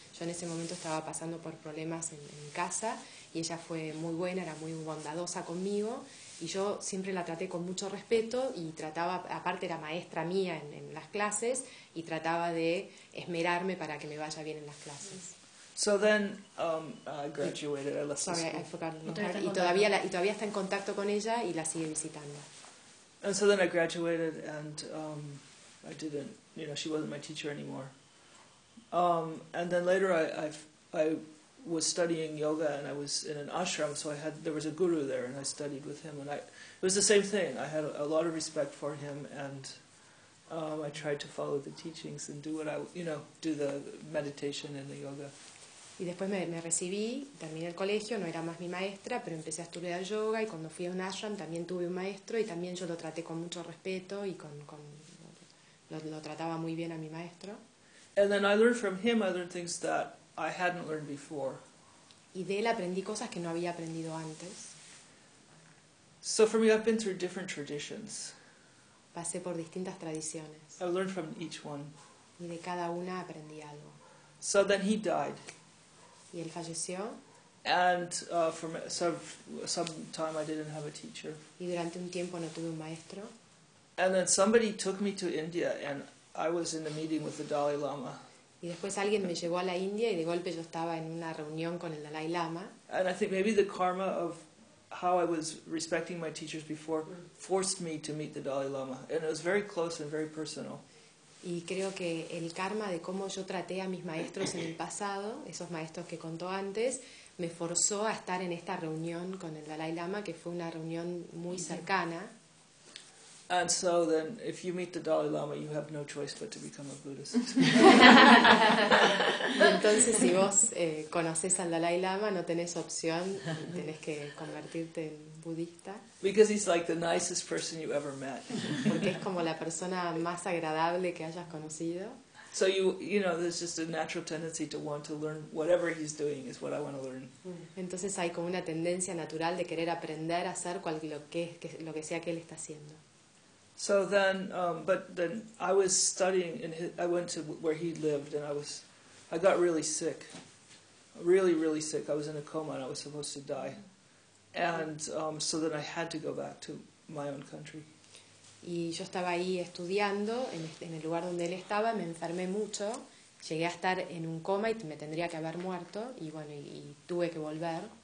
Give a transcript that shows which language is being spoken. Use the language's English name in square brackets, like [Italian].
[Spanish] Yo en ese momento estaba pasando por problemas en casa y ella fue muy buena, era muy bondadosa conmigo y yo siempre la traté con mucho respeto y trataba, aparte era maestra mía en las clases y trataba de esmerarme para que me vaya bien en las clases. [English] So then I graduated, I left school. Sorry, I forgot the part. [Spanish] Y todavía está en contacto con ella y la sigue visitando. [English] And so then I graduated and I didn't, you know, she wasn't my teacher anymore. And then later I was studying yoga and I was in an ashram, so there was a guru there and I studied with him. And it was the same thing. I had a lot of respect for him and I tried to follow the teachings and do the meditation and the yoga. [Spanish] Y después me recibí, terminé el colegio, no era más mi maestra, pero empecé a estudiar yoga y cuando fui a un ashram también tuve un maestro y también yo lo traté con mucho respeto y lo trataba muy bien a mi maestro. [English] And then I learned from him, I learned things that I hadn't learned before. [Spanish] Y de él aprendí cosas que no había aprendido antes. [English] So for me, I've been through different traditions. [Spanish] Pasé por distintas tradiciones. [English] I learned from each one. [Spanish] Y de cada una aprendí algo. [English] So then he died. [Spanish] Y él falleció. [English] And for some time I didn't have a teacher. [Spanish] Y durante un tiempo no tuve un maestro. [English] And then somebody took me to India and I was in a meeting with the Dalai Lama. [Spanish] Y después alguien me llevó a la India y de golpe yo estaba en una reunión con el Dalai Lama. [English] And I think maybe the karma of how I was respecting my teachers before forced me to meet the Dalai Lama. And it was very close and very personal. [Spanish] Y creo que el karma de cómo yo traté a mis maestros en el pasado, esos maestros que contó antes, me forzó a estar en esta reunión con el Dalai Lama, que fue una reunión muy cercana. [English] And so then, if you meet the Dalai Lama, you have no choice but to become a Buddhist. [Spanish] Y entonces, si vos conoces al Dalai Lama, no tenés opción, tenés que convertirte en budista. [English] Because he's like the nicest person you ever met. [Spanish] Porque es como la persona más agradable que hayas conocido. [English] So you know, there's just a natural tendency to want to learn whatever he's doing is what I want to learn. [Spanish] Entonces hay como una tendencia natural de querer aprender a hacer lo que sea que él está haciendo. [English] So then, but then I was studying, and I went to where he lived, and I got really sick, really, really sick. I was in a coma, and I was supposed to die. And so then I had to go back to my own country. [Spanish] Y yo estaba ahí estudiando, en el lugar donde él estaba, me enfermé mucho, llegué a estar en un coma y me tendría que haber muerto, y bueno, y tuve que volver.